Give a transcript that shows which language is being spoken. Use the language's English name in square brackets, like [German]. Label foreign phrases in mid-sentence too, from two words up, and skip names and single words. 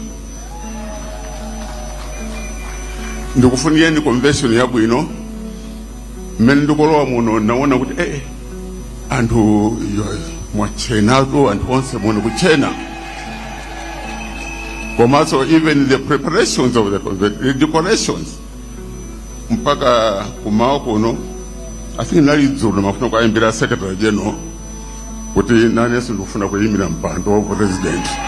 [Nyanja] Ndikufunireni convention yabwino. Mmene ndikolowa muno naona kuti anthu mwachenatu anthu onse muno kuchena. Komanso [English] even the preparations of the convention, the decorations [Nyanja] mpaka kumawa kuno, [English] I think [Nyanja] nali dzulo mafuna kuyimbira [English] secretary general [Nyanja] kuti nanenso ndikufuna kuyimbira mpando wa president.